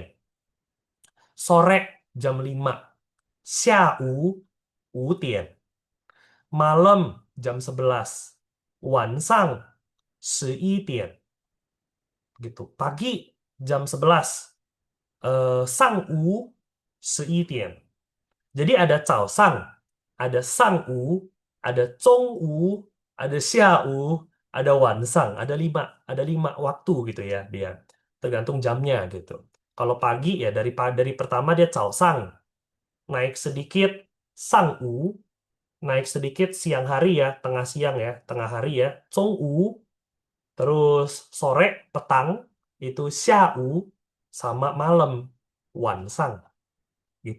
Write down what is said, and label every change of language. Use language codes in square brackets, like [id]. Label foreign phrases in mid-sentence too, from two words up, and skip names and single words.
[id] Sore jam 5. [zh] 下午5点. [id] Malam jam 11. [zh] 晚上11点. [id] Gitu. Pagi jam 11. [zh] 上午11点. [id] Jadi ada 早上, ada 上午, ada 中午, ada 下午, ada 晚上, ada lima waktu gitu ya dia. Tergantung jamnya gitu. Kalau pagi ya dari pertama dia 早上, naik sedikit 上午, naik sedikit siang hari ya, tengah siang ya, tengah hari ya, [zh] 中午, [id] terus sore petang itu 下午 sama malam 晚上 gitu.